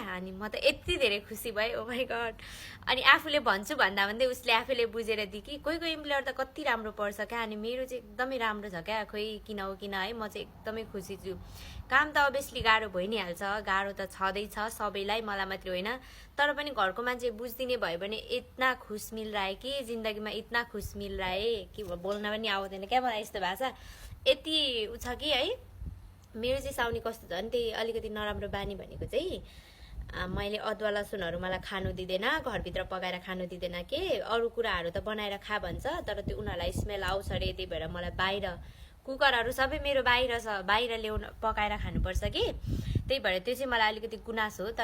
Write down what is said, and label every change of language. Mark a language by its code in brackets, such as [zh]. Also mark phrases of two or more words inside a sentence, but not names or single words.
[ne] अनि म त यति धेरै खुसी भएँ, [en] oh my god. [ne] अनि आफूले भन्छु भन्दा भन्दै उसले आफैले बुझेर दियो कि कोही इम्प्लोयर त कति राम्रो पर्छ क्या। अनि मेरो चाहिँ एकदमै राम्रो छ क्या, खोइ किन हो किन है, म चाहिँ एकदमै खुसी छु। काम त अभियसली गाह्रो भइ नै हाल्छ, गाह्रो त छँदैछ सबैलाई, मलाई मात्रै होइन। तर पनि घरको मान्छे बुझ्दिने भयो भने [hi] इतना खुश मिल रहा है कि [ne] जिन्दगीमा [hi] इतना खुश मिल रहा है कि [ne] बोल्न पनि आउँदैन क्या मलाई यस्तो भाषा। यति उ छ कि है। मेरो चाहिँ साउनी कस्तो छ भने त्यही अलिकति नराम्रो बानी भनेको चाहिँ मैले अदुवा लसुनहरू मलाई खानु दिँदैन, घरभित्र पकाएर खानु दिँदैन के, अरू कुराहरू त बनाएर खा भन्छ तर त्यो उनीहरूलाई स्मेल आउँछ अरे, त्यही भएर मलाई बाहिर कुकरहरू सबै मेरो बाहिर छ, बाहिर ल्याउन पकाएर खानुपर्छ कि, त्यही भएर त्यो चाहिँ मलाई अलिकति गुनासो हो।